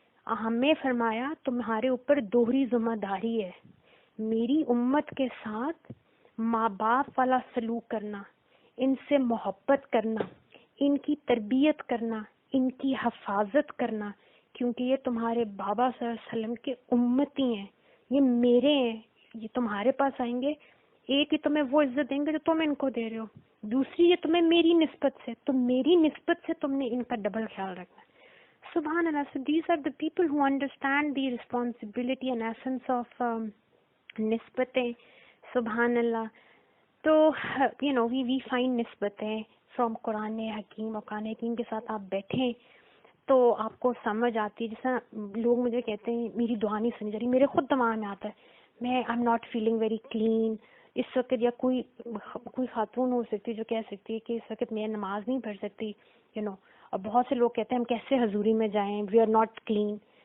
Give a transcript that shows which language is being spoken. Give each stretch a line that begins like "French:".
Urdu: ہمیں فرمایا تمہارے اوپر دوہری ذمہ داری ہے، میری امت کے ساتھ ماں باپ والا سلوک کرنا، ان سے محبت کرنا، ان کی تربیت کرنا، ان کی حفاظت کرنا، کیونکہ یہ تمہارے بابا صلی اللہ علیہ وسلم کے امتی ہیں، یہ میرے ہیں، یہ تمہارے پاس آئیں گے. ایک ہی تمہیں وہ عزت دیں گے جو تم ان کو دے رہے ہو، دوسری یہ تمہیں میری نسبت سے، تو میری نسبت سے تم نے ان کا ڈبل خیال رکھنا. سبحان اللہ.
English: So these are the people who understand the responsibility and essence of نسبتیں.
Urdu: سبحان اللہ. تو
English: you know we find
Urdu: نسبتیں from قرآن حکیم اور قرآن حکیم کے ساتھ آپ بیٹھیں تو آپ کو سمجھ آتی ہے. جیسا لوگ مجھے کہتے ہیں میری دعا نہیں سنی جا رہی, میرے خود دماغ میں آتا ہے میں
English: I am not feeling very clean
Urdu: اس وقت, یا کوئی خاتون ہو سکتی ہے جو کہہ سکتی ہے کہ اس وقت میں نماز نہیں پڑھ سکتی اور بہت سے لوگ کہتے ہیں ہم کیسے حضوری میں جائیں,
English: We are not clean.